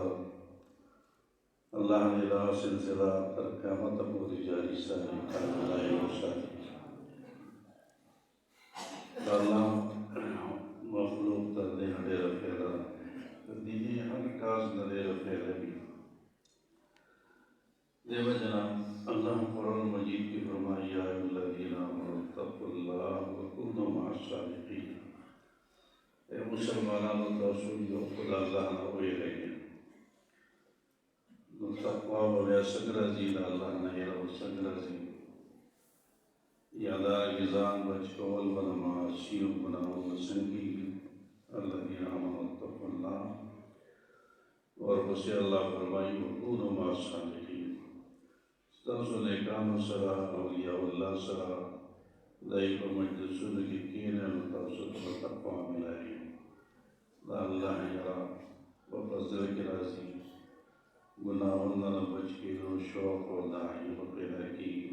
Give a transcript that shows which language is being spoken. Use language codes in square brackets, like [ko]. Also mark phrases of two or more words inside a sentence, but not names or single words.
[ps] الله دې دا سلسله تر قیامته پورې جاري ساتي، دایمي وساتي. د الله مخلوق ته دې نه ډېره فایده ده، د دیني هر کاز نه ډېره فایده وي. دې وجه نه الله قرآن مجید کې فرمایي: [ar] یا ایها الذین آمنوا اتقوا الله وکونوا مع الصادقین. [ps] اے مسلمانانو تاسو یو خدای الله نه ویریږئ. نو تقوا به بیا څنګه راځي؟ د الله نه یره به څنګه راځي؟ یا دارنګې ځان بچ کول به د معاصیو ګناهونو نه څنګه کېږي؟ [ar] الذین آمنوا اتقوا الله. [ps] ورپسې الله فرمایي: [ar] وکونوا مع الصادقین. [ps] ستاسو نیکانو سره، اولیاء الله سره د هغې په مجلسونو کې کښېنئ نو تاسو ته به تقوا میلاوي. د الله یره به په زړه کې راځي، ګناهونو نه بچ کېدو شوق او داعي به پیدا کېږي.